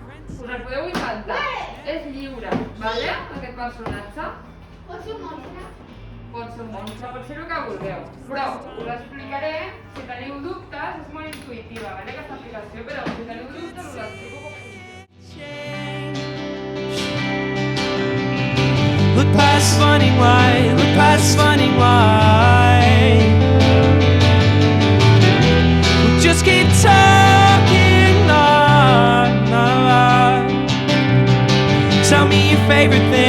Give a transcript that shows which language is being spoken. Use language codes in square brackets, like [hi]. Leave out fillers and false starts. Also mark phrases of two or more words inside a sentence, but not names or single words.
[ca] us el podeu inventar. És lliure, vale? Aquest personatge. Pot ser un monstre. Pot ser un monstre, pot ser el que vulgueu. Però us explicaré, si teniu dubtes, és molt intuïtiva, vale, aquesta aplicació, però si teniu dubtes us l'explico com funciona. [en] Look past running wide, look past running wide. We'll just keep talking on. Tell me your favorite